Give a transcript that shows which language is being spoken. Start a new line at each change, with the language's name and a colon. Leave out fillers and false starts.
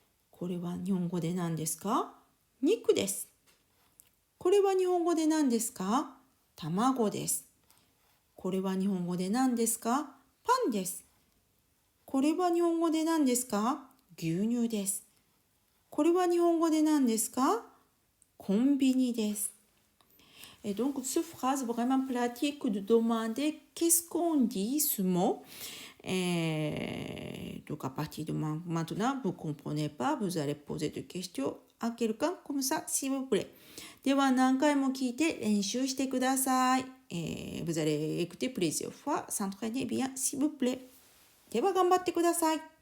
Japanese: これは日本語で何ですか？肉です。これは日本語で何ですか？卵です。これは日本語で何ですか？パンです。これは日本語で何ですか？牛乳です。これは日本語で何ですか？コンビニです。
French: Et donc, cette phrase vraiment pratique de demander qu'est-ce qu'on dit ce mot. Et donc, à partir de maintenant, vous ne comprenez pas, vous allez poser des questions à quelqu'un comme ça, s'il vous plaît.
Japanese: では、何回も聞いて練習してください。
French: vous allez écouter plusieurs fois, s'entraîner bien, s'il vous plaît.
Japanese: では、頑張ってください。